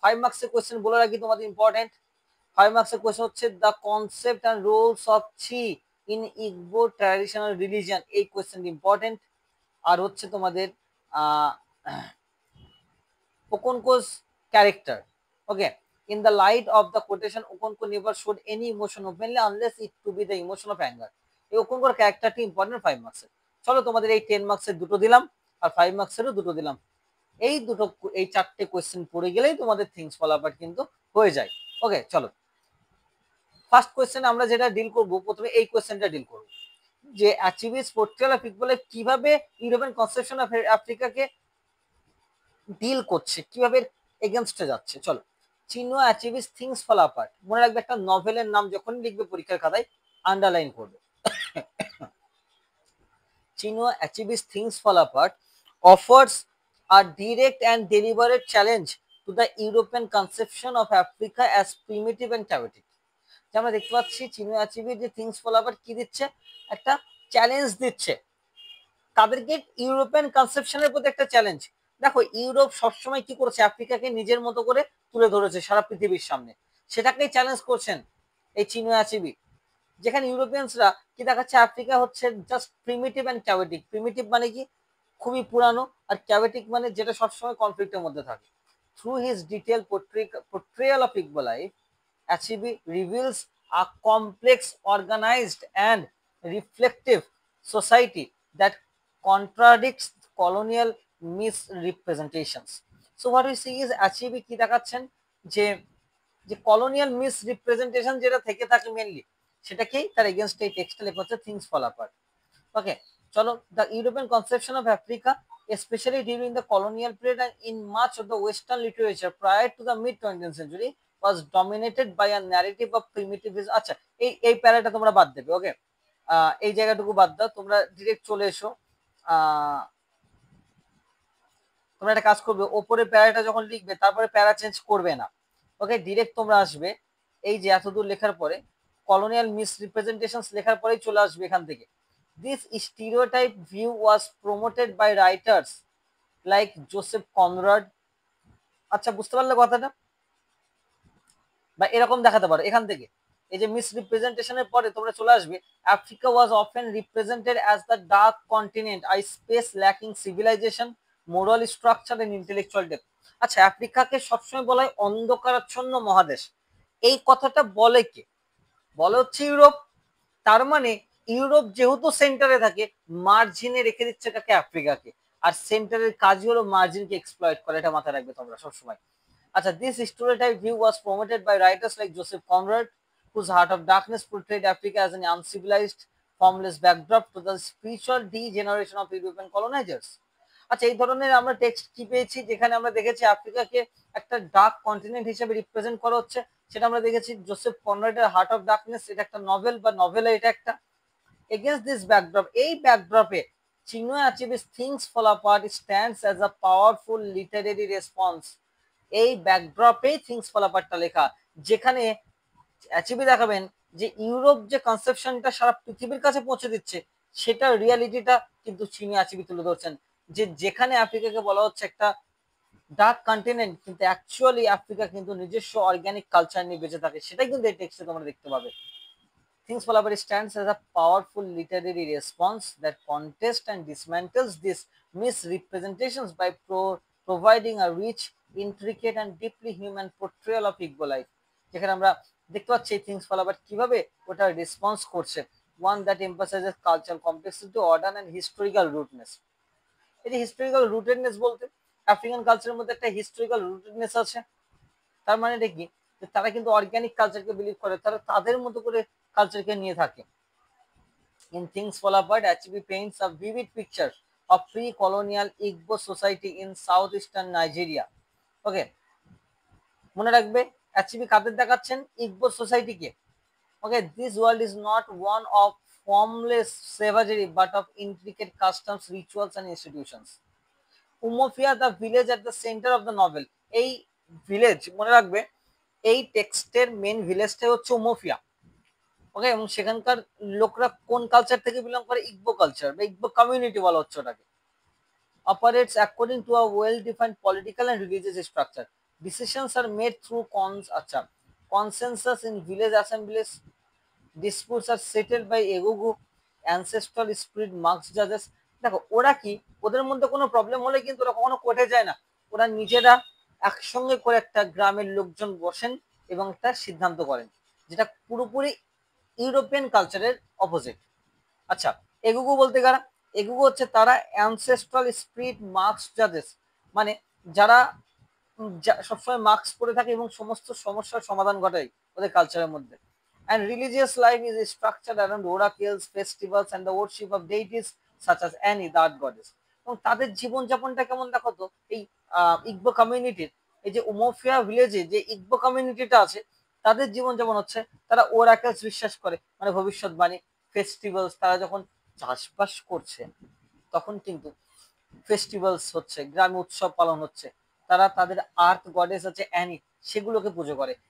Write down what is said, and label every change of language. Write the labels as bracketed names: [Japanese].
[Bangla] 5 মার্কসের কোয়েশ্চেন বলে রাখি তোমাদের ইম্পর্টেন্ট। 5 মার্কসের কোয়েশ্চেন হচ্ছে [English] The concept and Rolle's of ছি in Igbo traditional religion. [Bangla] এই কোয়েশ্চেন ইম্পর্টেন্ট। আর হচ্ছে তোমাদের ওকনকো's character. [English] Okay, in the light of the quotation, Okonko never showed any emotion openly unless it to be the emotion of anger. [Bangla] এই ওকনকোর ক্যারেক্টারটি important 5 মার্কসের। চলো তোমাদের এই 10 মার্কসের দুটো দিলাম আর 5 মার্কসেরও দুটো দিলাম। এই দুটো এই চারটে কোয়েশ্চেন পড়ে গেলেই তোমাদের থিংস ফল অ্যাপার্ট কিন্তু হয়ে যায়। ওকে, চলো ফার্স্ট কোয়েশ্চেন আমরা যেটা ডিল করব, প্রথমে এই কোয়েশ্চেনটা ডিল করব যে অ্যাচিভিস পোর্ট্রিয়াল অফ ইকুয়াল কিভাবে ইউরোপিয়ান কনসেপশন অফ আফ্রিকাকে ডিল করছে, কিভাবে এগেনস্টে যাচ্ছে। চলো, চিনুয়া অ্যাচিভিস থিংস ফল অ্যাপার্ট মনে রাখবে, একটা নভেলের নাম যখন লিখবে পরীক্ষার খাতায় আন্ডারলাইন করবে। [English] চিনুয়া অ্যাচিভিস things fall apart offers a direct and deliberate challenge to the European conception of Africa as primitive and chaotic. [Bangla] যে আমরা দেখতে পাচ্ছি চিনুয়া অ্যাচিভির যে থিংস ফল অ্যাপার্ট কি দিচ্ছে, একটা চ্যালেঞ্জ দিচ্ছে তাদেরকে, ইউরোপিয়ান কনসেপশনের প্রতি একটা চ্যালেঞ্জ। দেখো ইউরোপ সবসময় কি করেছে, আফ্রিকাকে নিজের মতো করে তুলে ধরেছে সারা পৃথিবীর সামনে, সেটাকেই চ্যালেঞ্জ করছেন এই চিনো আচিবি। যেখানে ইউরোপিয়ানসরা কি দেখাচ্ছে, আফ্রিকা হচ্ছে [English] Just primitive and chaotic. [Bangla] প্রিমিটিভ মানে কি, খুবই পুরানো, আর ক্যাভেটিক মানে যেটা সবসময় কনফ্লিক্টের মধ্যে থাকে। [English] Through his detail portrayal of Igbo life, Achibi reveals a complex, organized, and reflective society that contradicts colonial misrepresentations. So what we see is [Bangla] Achibi কি দেখাচ্ছেন যে যে কলোনিয়াল মিসরিপ্রেজেন্টেশন যেটা থেকে থাকে মেনলি, সেটাকেই তার এগেনস্ট এই টেক্সটে লেখা হচ্ছে থিংস ফল অ্যাপার্ট। [English] okay, [Bangla] চলো, [English] The European conception of Africa especially during the colonial period and in much of the western literature prior to the mid 20th century was dominated by a narrative of primitivism. [Bangla] আচ্ছা, এই প্যারাটা তোমরা বাদ দেবে। ওকে, এই জায়গাটুকু বাদ দাও, তোমরা ডিরেক্ট চলে এসো। তোমরা একটা কাজ করবে, ওপরে প্যারাটা যখন লিখবে তারপরে প্যারা চেঞ্জ করবে না। ওকে, ডিরেক্ট তোমরা আসবে এই যে এতদূর লেখার পরে কলোনিয়াল মিসরিপ্রেজেন্টেশনস লেখার পরেই চলে আসবে এখান থেকে। [English] This stereotype view was promoted by writers like Joseph Conrad. [Bangla] আচ্ছা, বুঝতে পারলে কথাটা? বা এরকম দেখাতে পারো এখান থেকে, এই যে মিসরিপ্রেজেন্টেশনের পরে তোমরা চলে আসবে [English] Africa was often represented as the dark continent, a space lacking civilization, moral structure and intellectual depth. [Bangla] আচ্ছা, আফ্রিকাকে সবসময় বলা হয় অন্ধকারাচ্ছন্ন মহাদেশ। এই কথাটা বলে কে? বলে হচ্ছে ইউরোপ। তার মানে ইউরোপ যেহেতু সেন্টারে থাকে, মার্জিনে রেখে দিচ্ছে কাকে? আফ্রিকাকে। আর সেন্টারের কাজই হলো মার্জিনকে এক্সপ্লয়েট করা, এটা মাথায় রাখবে তোমরা সবসময়। [English] আচ্ছা, this stereotype view was promoted by writers like Joseph Conrad, whose Heart of Darkness portrayed Africa as an uncivilized, formless backdrop to the spiritual degeneration of European colonizers. [Bangla] আচ্ছা, এই ধরনের আমরা টেক্সট কি পেয়েছি, যেখানে আমরা দেখেছি আফ্রিকাকে একটা ডার্ক কন্টিনেন্ট হিসেবে রিপ্রেজেন্ট করা হচ্ছে। সেটা আমরা দেখেছি জোসেফ কনরাডের হার্ট অফ ডার্কনেস, এটা একটা নভেল বা নভেলা এটা একটা। [English] against this backdrop, [Bangla] এই ব্যাকড্রপে [English] Chinua আচিভের things fall apart stands as a powerful literary response. [Bangla] এই ব্যাকড্রপেই থিংস ফল অ্যাপার্টটা লেখা, যেখানে অ্যাচিভি দেখাবেন যে ইউরোপ যে কনসেপশনটা সারা পৃথিবীর কাছে পৌঁছে দিচ্ছে, সেটা রিয়ালিটিটা কিন্তু চিনি আচিভি তুলে ধরছেন। যে যেখানে আফ্রিকাকে বলা হচ্ছে একটা ডার্ক কন্টিনেন্ট, কিন্তু অ্যাকচুয়ালি আফ্রিকা কিন্তু নিজস্ব অর্গানিক কালচার নিয়ে বেঁচে থাকে, সেটাই কিন্তু এই টেক্সটে তোমরা দেখতে পাবে। [English] Things Fall Apart stands as a powerful literary response that contests and dismantles these misrepresentations by providing a rich, intricate, and deeply human portrayal of Igbo life. [Bangla] যেখানে আমরা দেখতে পাচ্ছি থিংস ফল আবার কিভাবে ওটা রেসপন্স করছে, [English] One that emphasizes cultural complexity, order and historical rootedness. [Bangla] এই যে হিস্টোরিক্যাল রুটেডনেস বলতে আফ্রিকান কালচারের মধ্যে একটা হিস্টোরিক্যাল রুটেডনেস আছে। তার মানে এটা কি, তারা কিন্তু অর্গানিক কালচারকে বিলিভ করে, তারা তাদের মতো করে কালচারকে নিয়ে থাকে। [English] In Things Fall Apart, HB paints a vivid picture of pre-colonial Igbo society in southeastern Nigeria. [Bangla] ওকে, মনে রাখবে HB কাদের দেখাচ্ছেন, ইগবো সোসাইটিকে। [English] Okay, this world is not one of formless savagery but of intricate customs, rituals and institutions. Umofia, the village at the center of the novel. [Bangla] এই village মনে রাখবে, এই টেক্সটের main ভিলেজটাই হচ্ছে উমোফিয়া। ওকে, এবং সেখানকার লোকরা কোন কালচার থেকে বিলং করে, ইগবো কালচার বা ইগবো কমিউনিটি বলা হচ্ছে ওটাকে। [English] Operates according to a well defined political and religious structure. Decisions are made through consensus in village Assembly's. ডিসপুটস R settled by এগুগু ancestral spirit marks জাজেস। [Bangla] দেখো ওরা কি, ওদের মধ্যে কোনো প্রবলেম হলে কিন্তু ওরা কখনো কোর্টে যায় না, ওরা নিজেরা একসঙ্গে করে একটা গ্রামের লোকজন বসেন এবং একটা সিদ্ধান্ত করেন, যেটা পুরোপুরি ইউরোপিয়ান কালচারের অপোজিট। আচ্ছা, এগুগু বলতে কারা, এগুগু হচ্ছে তারা অ্যানসেস্ট্রাল স্পিরিট মার্কস জাজেস, মানে যারা সবসময় মার্কস পড়ে থাকে এবং সমস্ত সমস্যার সমাধান ঘটায় ওদের কালচারের মধ্যে। [English] And religious life is structured around oracles, festivals, and the worship of deities such as Annie, the earth goddess. [Bangla] এবং তাদের জীবনযাপনটা কেমন দেখো তো, এই ইগবো কমিউনিটির, এই যে উমোফিয়া ভিলেজে যে ইগবো কমিউনিটিটা আছে, তাদের জীবনযাপন হচ্ছে তারা ওরাকেলস বিশ্বাস করে, মানে ভবিষ্যৎবাণী। ফেস্টিভ্যালস, তারা যখন চাষবাস করছে তখন কিন্তু ফেস্টিভ্যালস হচ্ছে, গ্রামে উৎসব পালন হচ্ছে, তারা তাদের আর্থ গডেস আছে অ্যানি, সেগুলোকে পুজো করে।